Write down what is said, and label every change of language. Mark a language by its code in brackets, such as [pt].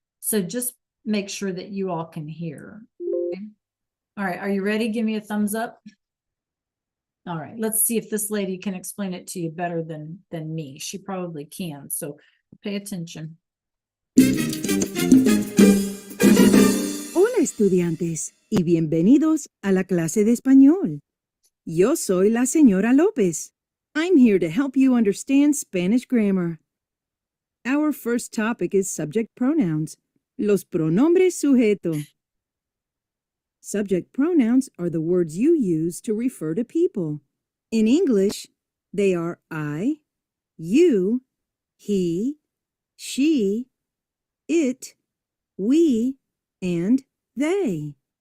[en] So just make sure that you all can hear. Okay? All right, are you ready? Give me a thumbs up. All right, let's see if this lady can explain it to you better than me. She probably can, so pay attention. [es] Hola estudiantes y bienvenidos a la clase de español. Yo soy la señora López. [en] I'm here to help you understand Spanish grammar. Our first topic is subject pronouns, los pronombres sujeto. Subject pronouns are the words you use to refer to people. In English, they are I, you, he, she, it, we, and they.